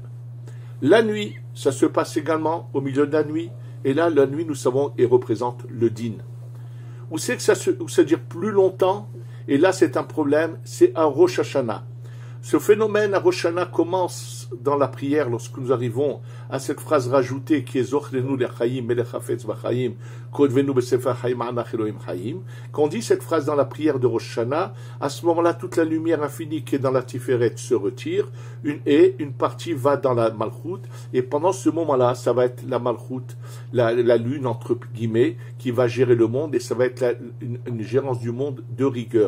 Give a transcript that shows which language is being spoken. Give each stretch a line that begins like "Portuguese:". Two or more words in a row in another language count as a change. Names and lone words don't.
French: La nuit, ça se passe également au milieu de la nuit, et là, la nuit, nous savons, et représente le din. Où c'est que ça dure plus longtemps, et là, c'est un problème, c'est à
Hebrew: ראש השנה.
French: Ce phénomène à
Hebrew: ראש השנה
French: commence dans la prière lorsque nous arrivons à cette phrase rajoutée qui est
Hebrew: זכרנו לחיים מלך חפץ בחיים כתבנו בספר החיים למענך אלוהים חיים.
French: Quand on dit cette phrase dans la prière de
Hebrew: ראש השנה,
French: à ce moment-là, toute la lumière infinie qui est dans la Tiferet se retire et une partie va dans la Malchut. Et pendant ce moment-là, ça va être la Malchut, la lune entre guillemets, qui va gérer le monde et ça va être une gérance du monde de rigueur.